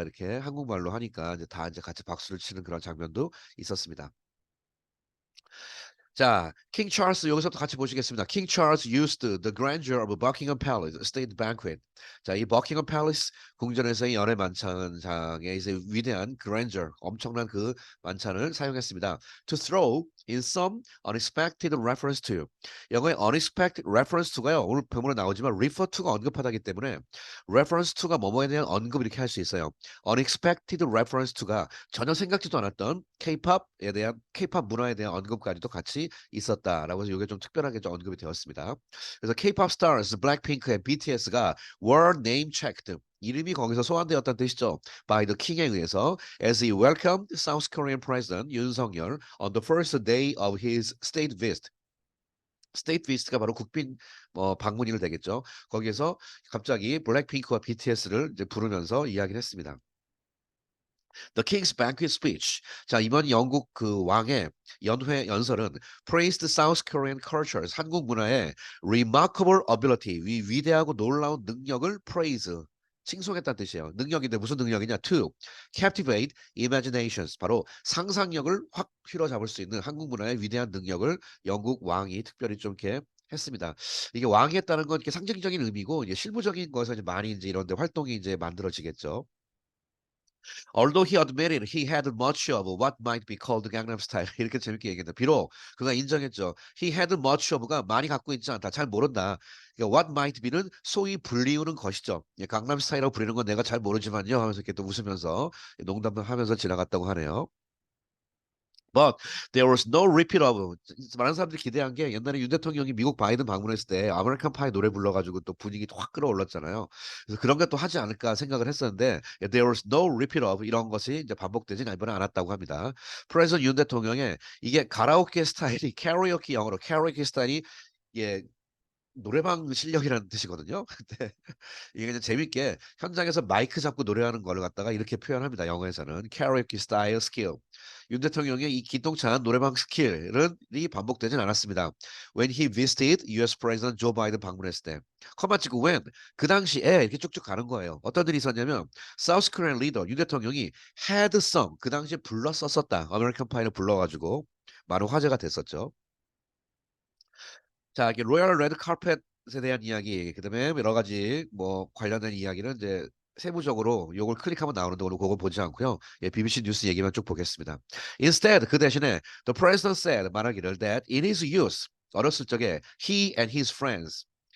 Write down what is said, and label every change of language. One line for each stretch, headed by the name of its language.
Korean: 이렇게 한국말로 하니까 이제 다 이제 같이 박수를 치는 그런 장면도 있었습니다. 자, 킹 찰스 여기서도 같이 보시겠습니다.
English: King Charles used the grandeur of Buckingham Palace state banquet.
Korean: 자, 이 버킹엄 팰리스 궁전에서의 연회 만찬장의 이제 위대한 grandeur, 엄청난 그 만찬을 사용했습니다.
English: To throw in some unexpected reference to. 영어의 unexpected reference to가요.
Korean: 오늘 본문에 나오지만 refer to가 언급하다기 때문에 reference to가 뭐뭐에 대한 언급 이렇게 할 수 있어요. unexpected reference to가 전혀 생각지도 않았던 K-팝에 대한 K-팝 문화에 대한 언급까지도 같이 있었다라고 해서 이게 좀 특별하게 좀 언급이 되었습니다.
English: 그래서 K-pop stars 블랙핑크의 BTS가 were name checked.
Korean: 이름이 거기서 소환되었다는 뜻이죠.
English: by the king에 의해서 as he welcomed South Korean President 윤석열 on the first day of his state visit.
Korean: 스테이트 비스트가 바로 국빈 방문일 되겠죠. 거기에서 갑자기 블랙핑크와 BTS를 이제 부르면서 이야기를 했습니다.
English: The King's Banquet Speech.
Korean: 자, 이번 영국 그 왕의 연회 연설은
English: praised South Korean cultures.
Korean: 한국 문화의
English: remarkable ability.
Korean: 위대하고 놀라운 능력을 praise. 칭송했다는 뜻이에요. 능력인데 무슨 능력이냐?
English: To captivate imaginations.
Korean: 바로 상상력을 확 휘어잡을 수 있는 한국 문화의 위대한 능력을 영국 왕이 특별히 좀 이렇게 했습니다. 이게 왕이 했다는 건 이렇게 상징적인 의미고 이제 실무적인 거에서 이제 많이 이제 이런 데 활동이 이제 만들어지겠죠.
English: Although he admitted he had much of what might be called Gangnam Style
Korean: 이렇게 재밌게 얘기했다. 비록 그가 인정했죠.
English: He had much of
Korean: 가 많이 갖고 있지 않다. 잘 모른다. 그러니까
English: what might be
Korean: 는 소위 불리우는 것이죠. 예, 강남 스타일이라고 부르는 건 내가 잘 모르지만요 하면서 이렇게 또 웃으면서 농담을 하면서 지나갔다고 하네요.
English: But there was no repeat of
Korean: 많은 사람들이 기대한 게 옛날에 윤 대통령이 미국 바이든 방문했을 때 아메리칸 파이 노래 불러가지고 또 분위기 확 끌어올랐잖아요. 그래서 그런 게 또 하지 않을까 생각을 했었는데
English: there was no repeat of
Korean: 이런 것이 이제 반복되진 이번에 않았다고 합니다. 프레sident 윤 대통령의 이게 가라오케 스타일이 캐리오케 영어로 캐리오케 스타일이 예 노래방 실력이라는 뜻이거든요. 근데 이게 그냥 재밌게 현장에서 마이크 잡고 노래하는 거를 갖다가 이렇게 표현합니다.
English: 영어에서는 karaoke style skill.
Korean: 윤 대통령의 이 기똥찬 노래방 스킬은 이 반복되진 않았습니다.
English: When he visited US President Joe Biden
Korean: 방문했을 때. 커마 찍고 when 그 당시에 이렇게 쭉쭉 가는 거예요. 어떤 일이 있었냐면
English: South Korean leader
Korean: 윤 대통령이
English: had sung
Korean: 그 당시에 불렀었다. 아메리칸 파이를 불러가지고 많은 화제가 됐었죠. 자, 이게 로얄 레드 카펫에 대한 이야기, 그다음에 여러 가지 뭐 관련된 이야기는 이제 세부적으로 요걸 클릭하면 나오는데 오늘 그거 보지 않고요. 예, BBC 뉴스 얘기만 쭉 보겠습니다.
English: Instead,
Korean: 그 대신에
English: the president said
Korean: 말하기를
English: that in his youth
Korean: 어렸을 적에
English: he and his friends